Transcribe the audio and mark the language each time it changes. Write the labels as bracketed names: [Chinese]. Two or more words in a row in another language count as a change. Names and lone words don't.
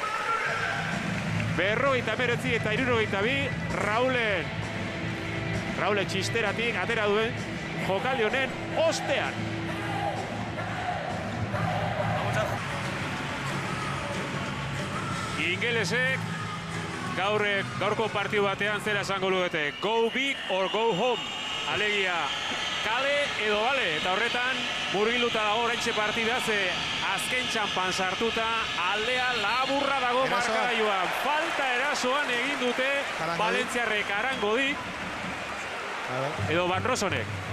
[Basque] 59 eta 62 Raúlen txisteratik atera duen jokaldi honen ostean. Ingelesek gaurko partidu batean zera esango lugete. [English] Go big or go home. [Basque] Alegia, kale edo bale. Eta horretan, murgiluta dago oraintxe partida ze azken txampan sartuta aldea laburra dago markagailuan. Falta erasoan egin dute Valentziarrek Arangodik edo Van Rosonek.